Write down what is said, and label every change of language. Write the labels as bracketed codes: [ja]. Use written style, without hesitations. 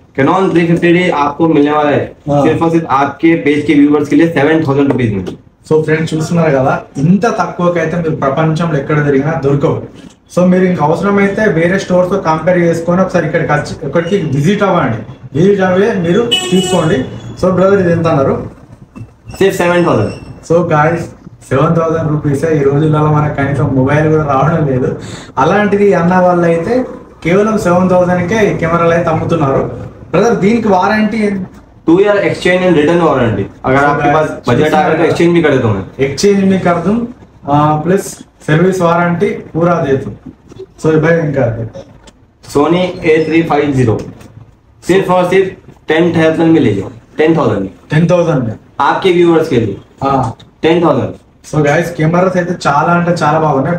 [hi] Cannon 350D आपको मिलने वाला है सिर्फ और सिर्फ आपके पेज के व्यूवर्स के लिए 7,000 रुपीज में. [te] సో ఫ్రెండ్స్ చూస్తున్నారు కదా, ఇంత తక్కువకైతే మీరు ప్రపంచంలో ఎక్కడ తిరిగినా దొరకవు. సో మీరు ఇంకా అవసరమైతే వేరే స్టోర్స్ తో కంపేర్ చేసుకొని ఒకసారి ఇక్కడికి విజిట్ అవ్వండి. విజిట్ అవ్వే మీరు తీసుకోండి. సో బ్రదర్, ఇది ఎంత అన్నారు? [hi] सिर्फ 7,000. [te] సో గాయస్, 7,000 రూపీసే. ఈ రోజుల్లో మనకు కనీసం మొబైల్ కూడా రావడం లేదు. అలాంటిది అన్న వాళ్ళు అయితే కేవలం 7,000కే ఈ కెమెరాలు అయితే అమ్ముతున్నారు. బ్రదర్, దీనికి warranty [hi] 2 year exchange and return warranty. अगर आपके पास बजट आ रहा है तो एक्सचेंज भी कर देता हूँ मैं. एक्सचेंज भी कर दूं प्लस सर्विस वारंटी पूरा दे दूं. सो भाई इनका सोनी A350 सिर्फ और सिर्फ 10,000 में ले जाओ. 10,000 में 10,000 में आपके व्यूवर्स के लिए 10,000. [te] సో గైస్, కెమెరాస్ అయితే చాలా అంటే చాలా బాగున్నాయి.